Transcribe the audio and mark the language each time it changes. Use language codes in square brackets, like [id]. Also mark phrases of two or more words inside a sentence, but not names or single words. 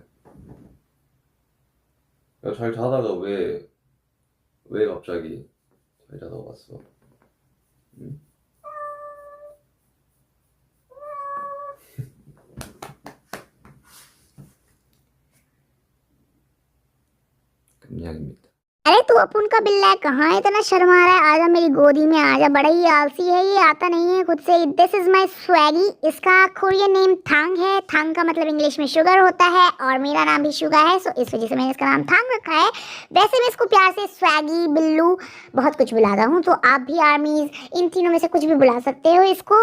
[ko] 야, 잘 자다가 왜 갑자기 잘 자다가 왔어? 응? 깜냥입니다. [hi] अरे तू अपुन का बिल्ला है, कहाँ है? इतना शर्मा रहा है? आजा मेरी गोदी में आजा, बड़ा ही आलसी है ये, आता नहीं है खुद से। [en] this is my Swaggy. [hi] इसका [en] Korean name [hi] थांग है। थांग का मतलब इंग्लिश में शुगर होता है, और मेरा नाम भी शुगर है, सो इस वजह से मैंने इसका नाम थांग रखा है। वैसे मैं इसको प्यार से स्वैगी, बिल्लू, बहुत कुछ बुलाता हूँ, तो आप भी आर्मीज इन तीनों में से कुछ भी बुला सकते हो इसको।